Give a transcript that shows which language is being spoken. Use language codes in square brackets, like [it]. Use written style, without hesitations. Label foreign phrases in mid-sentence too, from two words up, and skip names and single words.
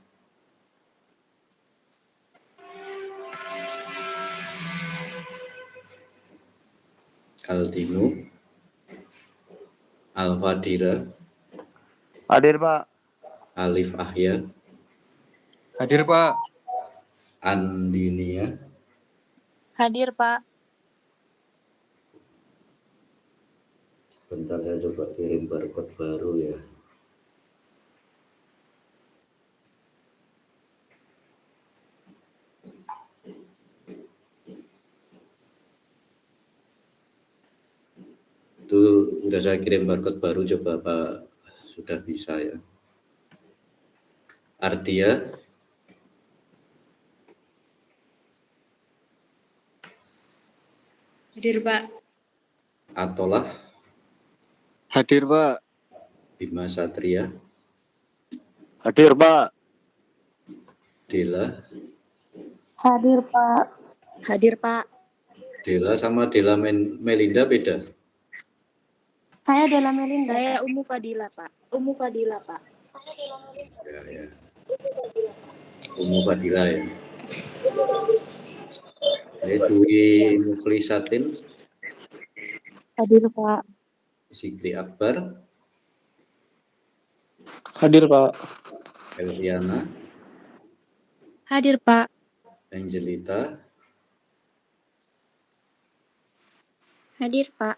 [id] Aldino. Alfadira. Hadir, Pak. Alif Ahya. Hadir, Pak. Andinia. Hadir, Pak. Bentar saya coba kirim barcode baru ya. Itu udah saya kirim barcode baru, coba Pak sudah bisa ya. Artia. Hadir, Pak. Atolah. Hadir, Pak. Bima Satria. Hadir, Pak. Dela. Hadir, Pak. Hadir, Pak. Dela sama Dela Melinda beda? Saya Dela Melinda. Saya Umu Fadila, Pak. Umu Fadila, Pak. Ya. Umu Fadila ya. Dwi Mukhlisatin. Hadir, Pak. Zikri Akbar. Hadir, Pak. Eliana. Hadir, Pak. Angelita. Hadir, Pak.